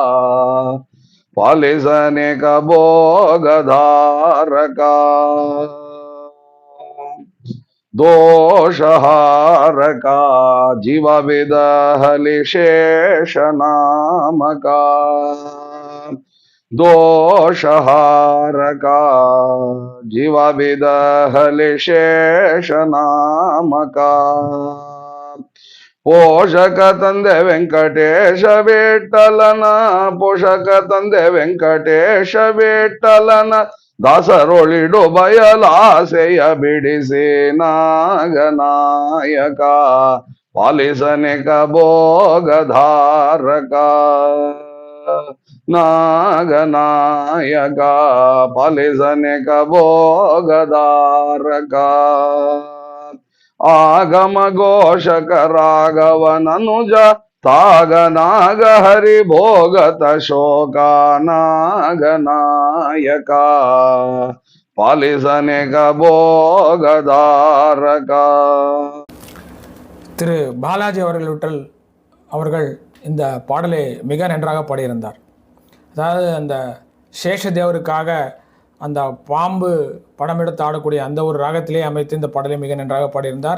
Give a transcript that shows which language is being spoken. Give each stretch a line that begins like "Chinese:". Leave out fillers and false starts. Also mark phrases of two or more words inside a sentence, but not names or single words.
Kannada: ಪಾಲಿಸನೇಕ ಭೋಗಧಾರಕ ದೋಷಹಾರಕ ಜೀವವಿದ ಹಲಿಶೇಷನಾಮಕ ದೋಷಹಾರಕ ಜೀವವಿದ ಹಲಿಶೇಷನಾಮಕ ಪೋಷಕ ತಂದೆ ವೆಂಕಟೇಶ ವಿಠಲನ ಪೋಷಕ ತಂದೆ ವೆಂಕಟೇಶ ವಿಠಲನ ದಾಸರೊಳಿಡು ಬಯಲಾಸೆಯ ಬಿಡಿಸಿ ನಾಗನಾಯಕ ಪಾಲಿಸನೇಕ ಭೋಗಧಾರಕ ನಾಗನಾಯಕ ಪಾಲಿಸನೇಕ ಭೋಗಧಾರಕ ಆಗಮ ಘೋಷಕ ರಾಘವನನುಜ ತಾಗ ನಾಗ ಹರಿ ಭೋಗತ ಶೋಕ ನಾಗನಾಯಕ ಪಾಲಿಸನೇಕ ಭೋಗಧಾರಕ.
Tamil: திரு பாலாஜி அவர்கள் விட்டல் அவர்கள் இந்த பாடலை மிக நன்றாக பாடியிருந்தார். அதாவது அந்த சேஷதேவருக்காக அந்த பாம்பு படம் எடுத்து ஆடக்கூடிய அந்த ஒரு ராகத்திலே அமைத்து இந்த பாடலை மிக நன்றாக பாடியிருந்தார்.